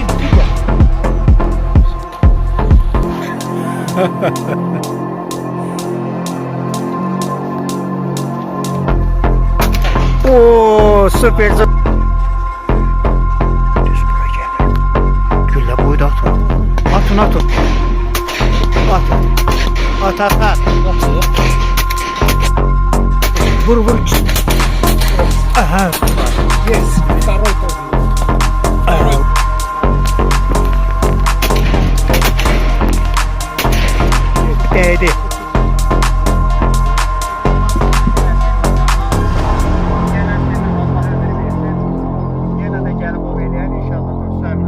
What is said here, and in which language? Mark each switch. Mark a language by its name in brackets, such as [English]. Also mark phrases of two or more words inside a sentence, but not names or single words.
[Turkish] Oo, süper. [Azerbaijani] Düz bura gəlir. Güllə boyda atın. Atın. At. Vur. Aha. [Russian] Yes. Второй тоже. [Turkish] Değdi. [Azerbaijani] Yenə də gəlib o eləyər inşallah dostlarla.